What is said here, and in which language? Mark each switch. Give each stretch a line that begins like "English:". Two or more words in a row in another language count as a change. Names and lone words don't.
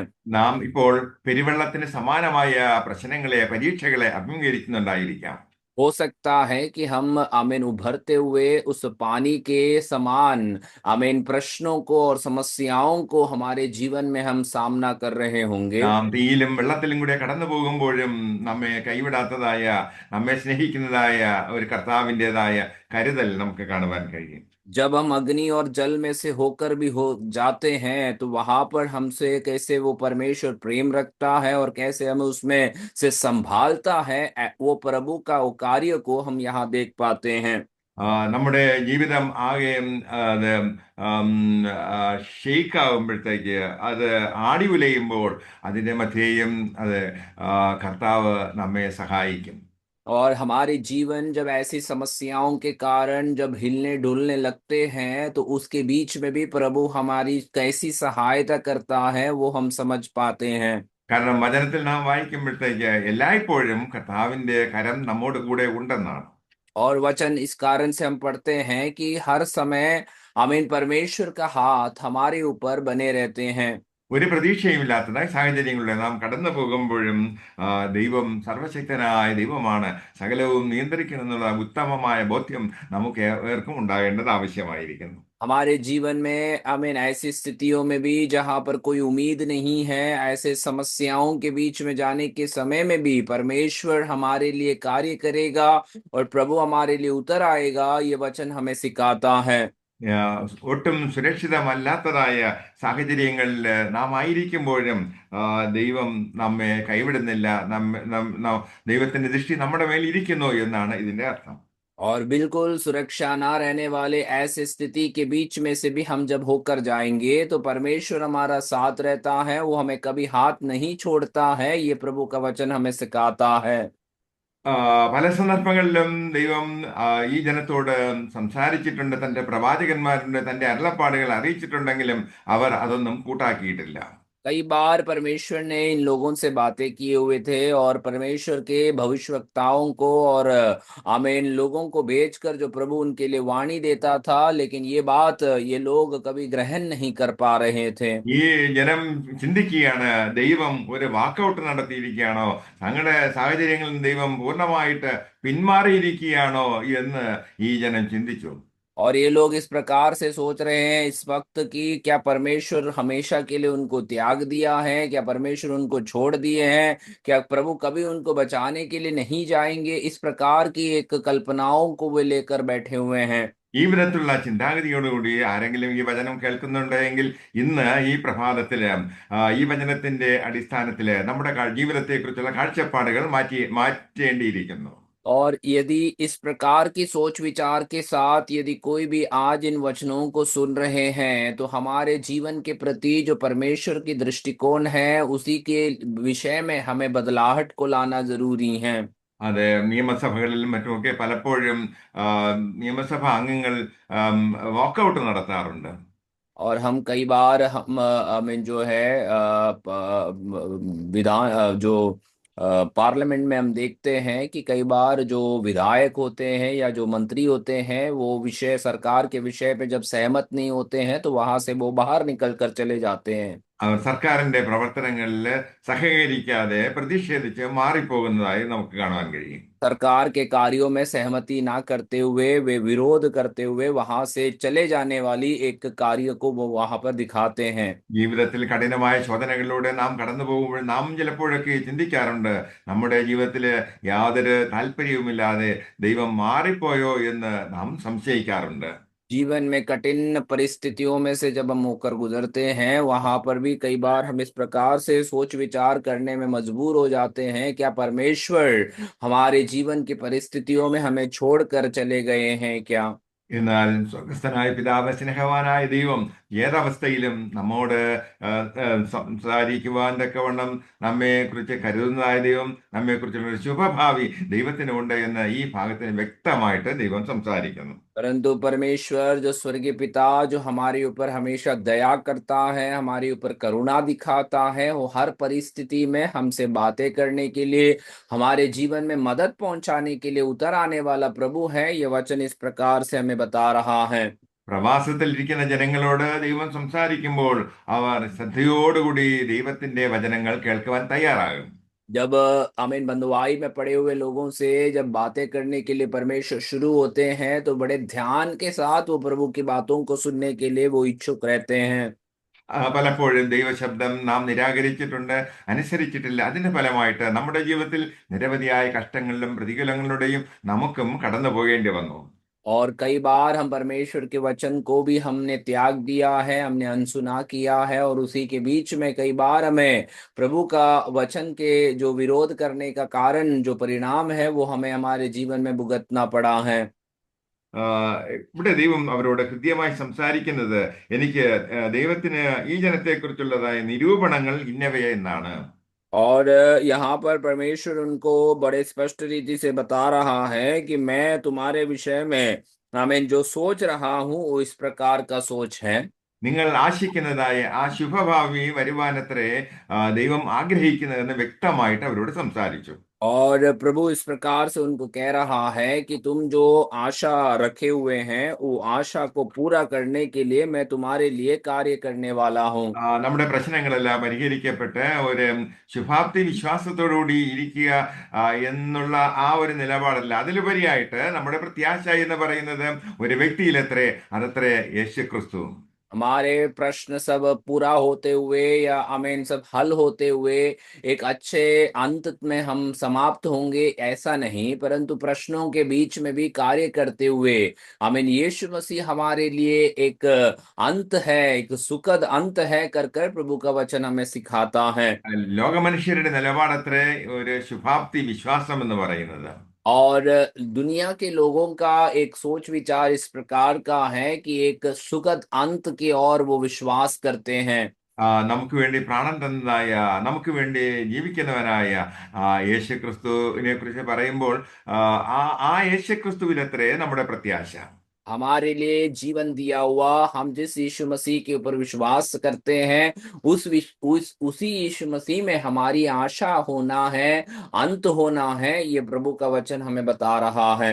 Malayalam: നാം ഇപ്പോൾ പെരുവെള്ളത്തിന് സമാനമായ പ്രശ്നങ്ങളെ, പരീക്ഷകളെ അഭിമുഖീകരിക്കുന്നുണ്ടായിരിക്കാം.
Hindi: हो सकता है कि हम आमीन उभरते हुए उस पानी के समान आमीन प्रश्नों को और समस्याओं को हमारे जीवन में हम सामना कर रहे होंगे।
Malayalam: നാം തീയിലും വെള്ളത്തിലും കൂടെ കടന്നു പോകുമ്പോഴും നമ്മെ കൈവിടാത്തതായ, നമ്മെ സ്നേഹിക്കുന്നതായ ഒരു കർത്താവിൻ്റെതായ കരുതൽ നമുക്ക് കാണുവാൻ കഴിയും.
Hindi: जब हम अग्नि और जल में से होकर भी हो जाते हैं, तो वहां पर हमसे कैसे वो परमेश्वर प्रेम रखता है और कैसे हमें उसमें से संभालता है, वो प्रभु का वो कार्य को हम यहाँ देख पाते हैं।
Malayalam: നമ്മുടെ ജീവിതം ആകെ അത് ഷെയ്ക്കാവുമ്പോഴത്തേക്ക്, അത് ആടി ഉലയുമ്പോൾ അതിൻ്റെ മധ്യേയും അത് കർത്താവ് നമ്മെ സഹായിക്കും.
Hindi: और हमारे जीवन जब ऐसी समस्याओं के कारण जब हिलने डुलने लगते हैं, तो उसके बीच में भी प्रभु हमारी कैसी सहायता करता है वो हम समझ पाते हैं।
Malayalam: കാരണം വചനത്തിൽ നാം വായിക്കുമ്പോഴത്തേക്ക് എല്ലായ്പ്പോഴും കർത്താവിൻ്റെ കരം നമ്മോട് കൂടെ ഉണ്ടെന്നാണ്.
Hindi: और वचन इस कारण से हम पढ़ते हैं कि हर समय आमीन परमेश्वर का हाथ हमारे ऊपर बने रहते हैं।
Malayalam: ഒരു പ്രതീക്ഷയുമില്ലാത്തതായ സാഹചര്യങ്ങളിലൂടെ നാം കടന്നു പോകുമ്പോഴും ദൈവം സർവശക്തനായ ദൈവമാണ്, സകലവും നിയന്ത്രിക്കുമെന്നുള്ള ഉത്തമമായ ബോധ്യം നമുക്ക് ഏവർക്കും ഉണ്ടാകേണ്ടത് ആവശ്യമായിരിക്കുന്നു.
Hindi: हमारे जीवन में आमीन ऐसी स्थितियों में भी जहां पर कोई उम्मीद नहीं है, ऐसे समस्याओं के बीच में जाने के समय में भी परमेश्वर हमारे लिए कार्य करेगा और प्रभु हमारे लिए उतर आएगा, ये वचन हमें सिखाता है।
Malayalam: ഒട്ടും സുരക്ഷിതമല്ലാത്തതായ സാഹചര്യങ്ങളിൽ നാം ആയിരിക്കുമ്പോഴും ദൈവം നമ്മെ കൈവിടുന്നില്ല, ദൈവത്തിന്റെ ദൃഷ്ടി നമ്മുടെ മേൽ ഇരിക്കുന്നു എന്നാണ് ഇതിന്റെ അർത്ഥം.
Hindi: और बिल्कुल सुरक्षा ना रहने वाले ऐसे स्थिति के बीच में से भी हम जब होकर जाएंगे, तो परमेश्वर हमारा साथ रहता है, वो हमें कभी हाथ नहीं छोड़ता है, ये प्रभु का वचन हमें सिखाता है।
Malayalam: പല സന്ദർഭങ്ങളിലും ദൈവം ഈ ജനത്തോട് സംസാരിച്ചിട്ടുണ്ട്, തന്റെ പ്രവാചകന്മാരുടെ തന്റെ അരുളപ്പാടുകൾ അറിയിച്ചിട്ടുണ്ടെങ്കിലും അവർ അതൊന്നും കൂട്ടാക്കിയിട്ടില്ല.
Hindi: कई बार परमेश्वर ने इन लोगों से बातें किए हुए थे और परमेश्वर के भविष्यवक्ताओं को और आमीन लोगों को भेजकर जो प्रभु उनके लिए वाणी देता था, लेकिन ये बात ये लोग कभी ग्रहण नहीं कर पा रहे थे।
Malayalam: ഈ ജനം ചിന്തിക്കുകയാണ്, ദൈവം ഒരു വാക്കൗട്ട് നടത്തിയിരിക്കുകയാണോ, തങ്ങളുടെ സാഹചര്യങ്ങളിൽ നിന്ന് ദൈവം പൂർണ്ണമായിട്ട് പിന്മാറിയിരിക്കുകയാണോ എന്ന് ഈ ജനം ചിന്തിച്ചു.
Hindi: और ये लोग इस प्रकार से सोच रहे हैं इस वक्त कि क्या परमेश्वर हमेशा के लिए उनको त्याग दिया है, क्या परमेश्वर उनको छोड़ दिए हैं, क्या प्रभु कभी उनको बचाने के लिए नहीं जाएंगे, इस प्रकार की एक कल्पनाओं को वे लेकर बैठे हुए हैं।
Malayalam: ഈ വിധത്തിലുള്ള ചിന്താഗതിയോടുകൂടി ആരെങ്കിലും ഈ വചനം കേൾക്കുന്നുണ്ടെങ്കിൽ ഇന്ന് ഈ പ്രഭാതത്തില് ഈ വചനത്തിന്റെ അടിസ്ഥാനത്തില് നമ്മുടെ ജീവിതത്തെക്കുറിച്ചുള്ള കാഴ്ചപ്പാടുകൾ മാറ്റേണ്ടിയിരിക്കുന്നു.
Hindi: और यदि इस प्रकार की सोच विचार के साथ यदि कोई भी आज इन वचनों को सुन रहे हैं, तो हमारे जीवन के प्रति जो परमेश्वर की दृष्टिकोण है उसी के विषय में हमें बदलाहट को लाना जरूरी है।
Malayalam: അത് നിയമസഭകളിലും മറ്റുമൊക്കെ പലപ്പോഴും ആ, നിയമസഭാ അംഗങ്ങൾ വാക്കൗട്ട് നടത്താറുണ്ട്.
Hindi: और हम कई बार हम में जो है विधान जो पार्लियामेंट में हम देखते हैं कि कई बार जो विधायक होते हैं या जो मंत्री होते हैं वो विषय सरकार के विषय पे जब सहमत नहीं होते हैं तो वहां से वो बाहर निकल कर चले जाते हैं।
Malayalam: അവർ സർക്കാരിന്റെ പ്രവർത്തനങ്ങളിൽ സഹകരിക്കാതെ പ്രതിഷേധിച്ച് മാറിപ്പോകുന്നതായി നമുക്ക് കാണാൻ കഴിയും.
Hindi: सरकार के कार्यों में सहमति ना करते हुए वे विरोध करते हुए वहां से चले जाने वाली एक कार्य को वो वहां पर दिखाते हैं।
Malayalam: ജീവിതത്തിൽ കഠിനമായ ശോധനകളിലൂടെ നാം കടന്നു പോകുമ്പോൾ നാം ചിലപ്പോഴൊക്കെ ചിന്തിക്കാറുണ്ട്, നമ്മുടെ ജീവിതത്തിൽ യാതൊരു താല്പര്യവുമില്ലാതെ ദൈവം മാറിപ്പോയോ എന്ന് നാം സംശയിക്കാറുണ്ട്.
Hindi: जीवन में कठिन परिस्थितियों में से जब हम होकर गुजरते हैं वहां पर भी कई बार हम इस प्रकार से सोच विचार करने में मजबूर हो जाते हैं, क्या परमेश्वर हमारे जीवन की परिस्थितियों में हमें छोड़कर चले गए हैं क्या।
Malayalam: എന്നാൽ സ്വർഗസ്ഥനായ പിതാവ്, സ്നേഹവാനായ ദൈവം ഏതവസ്ഥയിലും നമ്മോട് ആ, സംസാരിക്കുവാൻ തക്കവണ്ണം നമ്മെക്കുറിച്ച് കരുതുന്നതായ ദൈവം, നമ്മെക്കുറിച്ചുള്ള ഒരു ശുഭഭാവി ദൈവത്തിനുണ്ട് എന്ന് ഈ ഭാഗത്തിന് വ്യക്തമായിട്ട് ദൈവം സംസാരിക്കുന്നു.
Hindi: परंतु परमेश्वर जो स्वर्गीय पिता जो हमारे ऊपर हमेशा दया करता है, हमारे ऊपर करुणा दिखाता है, वो हर परिस्थिति में हमसे बातें करने के लिए, हमारे जीवन में मदद पहुंचाने के लिए उतर आने वाला प्रभु है। ये वचन इस प्रकार से हमें बता रहा है।
Malayalam: പ്രവാസത്തിൽ ഇരിക്കുന്ന ജനങ്ങളോട് ദൈവം സംസാരിക്കുമ്പോൾ അവർ ശ്രദ്ധയോടുകൂടി ദൈവത്തിന്റെ വചനങ്ങൾ കേൾക്കുവാൻ തയ്യാറാകും.
Hindi: जब आमीन बंधुआई में पड़े हुए लोगों से जब बातें करने के लिए परमेश्वर शुरू होते हैं तो बड़े ध्यान के साथ वो प्रभु की बातों को सुनने के लिए वो इच्छुक रहते हैं।
Malayalam: പലപ്പോഴും ദൈവശബ്ദം നാം നിരാകരിച്ചിട്ടുണ്ട്, അനുസരിച്ചിട്ടില്ല. അതിന്റെ ഫലമായിട്ട് നമ്മുടെ ജീവിതത്തിൽ നിരവധിയായ കഷ്ടങ്ങളിലും പ്രതികൂലങ്ങളുടെയും നമുക്കും കടന്നു പോകേണ്ടി वന്നു.
Hindi: और कई बार हम परमेश्वर के वचन को भी हमने त्याग दिया है, हमने अनसुना किया है, और उसी के बीच में कई बार हमें प्रभु का वचन के जो विरोध करने का कारण जो परिणाम है वो हमें हमारे जीवन में भुगतना पड़ा है।
Malayalam: ആ, ഇവിടെ ദൈവം അവരോട് കൃത്യമായി സംസാരിക്കുന്നത്, എനിക്ക് ദൈവത്തിന് ഈ ജനത്തെക്കുറിച്ചുള്ളതായ നിരൂപണങ്ങൾ ഇന്നവയെ എന്നാണ്.
Hindi: और यहाँ पर परमेश्वर उनको बड़े स्पष्ट रीति से बता रहा है कि मैं तुम्हारे विषय में आमीन जो सोच रहा हूँ वो इस प्रकार का सोच है।
Malayalam: നിങ്ങൾ ആശിക്കുന്നതായ ആ ശുഭഭാവി വരുവാനത്രേ ദൈവം ആഗ്രഹിക്കുന്നതെന്ന് വ്യക്തമായിട്ട് അവരോട് സംസാരിച്ചു.
Hindi: और प्रभु इस प्रकार से उनको कह रहा है कि तुम जो आशा रखे हुए हैं वो आशा को पूरा करने के लिए मैं तुम्हारे लिए कार्य करने वाला हूँ।
Malayalam: നമ്മുടെ പ്രശ്നങ്ങളെല്ലാം പരിഹരിക്കപ്പെട്ട് ഒരു ശുഭാപ്തി വിശ്വാസത്തോടുകൂടി ഇരിക്കുക എന്നുള്ള ആ ഒരു നിലപാടല്ല, അതിലുപരിയായിട്ട് നമ്മുടെ പ്രത്യാശ എന്ന് പറയുന്നത് ഒരു വ്യക്തിയിലത്രേ, അതത്രേ യേശു ക്രിസ്തു.
Hindi: हमारे प्रश्न सब पूरा होते हुए या आमीन सब हल होते हुए एक अच्छे अंत में हम समाप्त होंगे ऐसा नहीं, परंतु प्रश्नों के बीच में भी कार्य करते हुए आमीन यीशु मसीह हमारे लिए एक अंत है, एक सुखद अंत है कर कर प्रभु का वचन हमें सिखाता है।
Malayalam: ലോകമനുഷ്യരുടെ നിലപാടത്രേ ഒരു ശുഭാപ്തി വിശ്വാസം എന്ന് പറയുന്നത്.
Hindi: और दुनिया के लोगों का एक सोच विचार इस प्रकार का है कि एक सुखद अंत की ओर वो विश्वास करते हैं।
Malayalam: നമുക്ക് വേണ്ടി പ്രാണൻ തന്നതായ, നമുക്ക് വേണ്ടി ജീവിക്കുന്നവനായ യേശു ക്രിസ്തുവിനെ കുറിച്ച് പറയുമ്പോൾ ആ ആ യേശു ക്രിസ്തുവിലത്രേ നമ്മുടെ പ്രത്യാശ.
Hindi: हमारे लिए जीवन दिया हुआ, हम जिस यीशु मसीह के ऊपर विश्वास करते हैं उसी यीशु मसीह में हमारी आशा होना है, अंत होना है, ये प्रभु का वचन हमें बता रहा है।